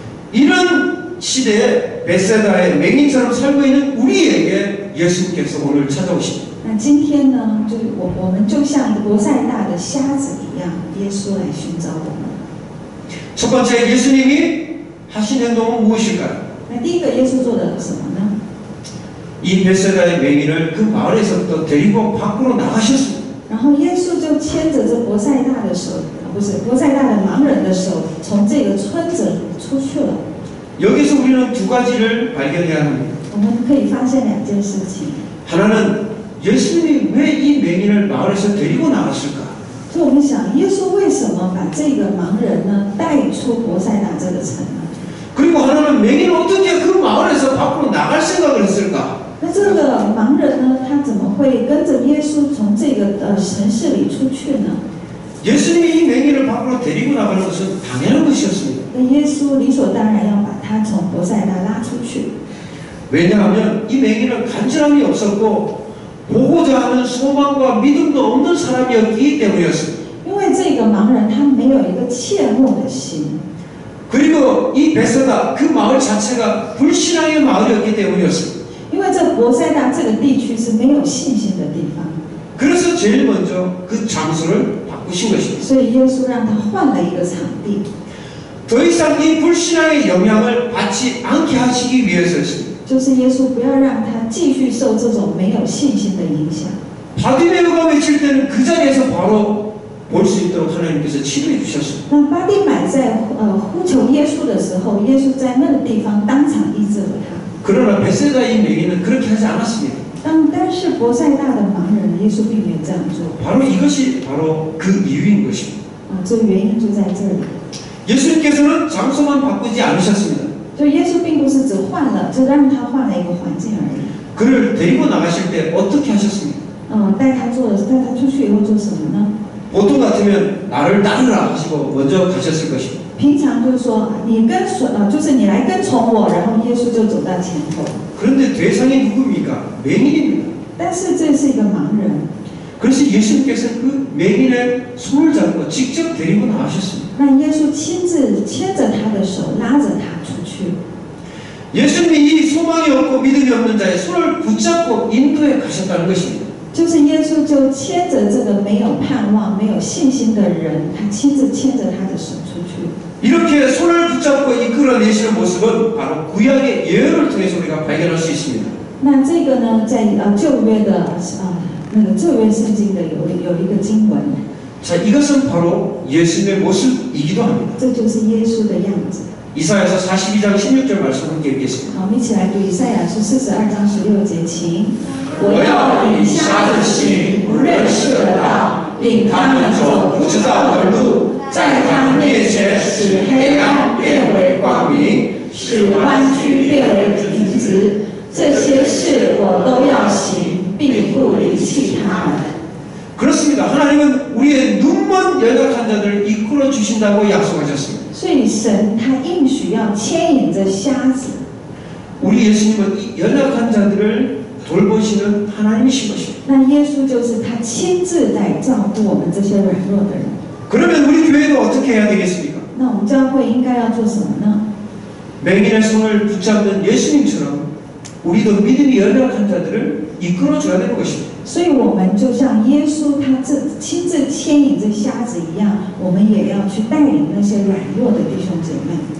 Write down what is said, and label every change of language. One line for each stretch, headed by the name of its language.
Korean: 이런 시대에 베세다의 맹인처럼 살고 있는 우리에게 예수님께서 오늘 찾아오십니다.
Chinese: 那今天呢，就是我们就像伯赛大的瞎子一样，耶稣来寻找我们。
Korean: 첫 번째 예수님이 하신 행동은 무엇일까요?
Chinese: 那第一个，耶稣做的什么呢？
Korean: 이 벳세다의 맹인을 그 마을에서부터 데리고 밖으로 나가셨습니다.
Chinese: 然后耶稣就牵着这伯赛大的手，不是伯赛大的盲人的手，从这个村子里出去了。
Korean: 여기서 우리는 두 가지를 발견해야 합니다.
Chinese: 我们可以发现两件事情。
Korean: 하나는 예수님이 왜 이 맹인을 마을에서 데리고 나갔을까?
Chinese: 所以我们想，耶稣为什么把这个盲人呢带出伯赛大这个城呢？
Korean: 그리고 하나는 맹인은 어떻게 그 마을에서 밖으로 나갈 생각을 했을까?
Chinese: 那这个盲人呢，他怎么会跟着耶稣从这个城市里出去呢？
Korean: 예수님이 이 맹인을 밖으로 데리고 나가는 것은 당연한 것이었습니다.
Chinese: 那耶稣理所当然要把他从伯赛大拉出去，
Korean: 왜냐하면 이 맹인은 간절함이 없었고 보고자 하는 소망과 믿음도 없는 사람이었기 때문이었습니다.
Chinese: 因为这个盲人他没有一个切慕的心，
Korean: 그리고 이 벳세다 그 마을 자체가 불신앙의 마을이었기 때문이었습니다.
Chinese: 因为这伯赛大这个地区是没有信心的地方，
Korean: 그래서 제일 먼저 그 장소를 바꾸신 것입니다.
Chinese: 所以耶稣让他换了一个场地，
Korean: 더 이상 이 불신앙의 영향을 받지 않게 하시기 위해서였습니다.
Chinese: 就是耶稣不要让他继续受这种没有信心的影响。
Korean: 바디메오가 외칠 때는 그 자리에서 바로 볼 수 있도록 하나님께서 치료해 주셨습니다.
Chinese: 那巴蒂买在呼求耶稣的时候，耶稣在那个地方当场医治了他。
Korean: 그러나 벳세다의 맹인은 그렇게 하지 않았습니다.
Chinese: 但是伯赛大的盲人，耶稣并没有这样做。
Korean: 바로 이것이 바로 그 이유인 것입니다.
Chinese: 这个原因就在这里。
Korean: 예수님께서는 장소만 바꾸지 않으셨습니다.
Chinese: 就耶稣并不是只换了，就让他换了一个环境而已。
Korean: 그를 데리고 나가실 때 어떻게 하셨습니까?
Chinese: 带他出去以后做什么呢？
Korean: 보통 같으면 나를 따르라 하시고 먼저 가셨을 것입니다.
Chinese: 平常就是说你就是你来跟从我，然后耶稣就走到前头。
Korean: 그런데 대상이 누굽니까? 맹인입니다.
Chinese: 但是这是一个盲人，
Korean: 그래서 예수님께서는 그 맹인의 손을 잡고 직접 데리고 나가셨습니다.
Chinese: 那耶稣亲自牵着他的手，拉着他出去。
Korean: 예수님이 이 소망이 없고 믿음이 없는 자의 손을 붙잡고 인도해 가셨다는 것입니다.
Chinese: 就是耶稣就牵着这个没有盼望、没有信心的人，他亲自牵着他的手出去。
Korean: 이렇게 손을 붙잡고 이끌어내시는 모습은 바로 구약의 예언을 통해서 우리가 발견할 수 있습니다.
Chinese: 那这个呢，在旧约的那个旧约圣经的有一个经文，
Korean: 자, 이것은 바로 예수님의 모습이기도 합니다.
Chinese: 这就是耶稣的样子。
Korean: 이사야서 42장 16절 말씀 함께 읽겠습니다.
Chinese: 好，我们一起来读以赛亚书42章16节，请。我要领瞎子行不认识的道，领他们走不知道的路，在他们面前使黑暗变为光明，使弯曲变为平直。这些事我都要行，并不离弃他们。
Korean: 그렇습니다. 하나님은 우리의 눈먼 연약한 자들을 이끌어 주신다고 약속하셨습니다.
Chinese: 所以神他应许要牵引着瞎子，
Korean: 우리 예수님은 이 연약한 자들을 돌보시는 하나님이신 것입니다.
Chinese: 那耶稣就是他亲自来照顾我们这些软弱的人。
Korean: 그러면 우리 교회도 어떻게 해야 되겠습니까?
Chinese: 那我们教会应该要做什么呢？
Korean: 맹인의 손을 붙잡는 예수님처럼 우리도 믿음이 연약한 자들을 이끌어줘야 되는 것입니다.
Chinese: 所以我们就像耶稣他亲自牵引这瞎子一样，我们也要去带领那些软弱的弟兄姐妹。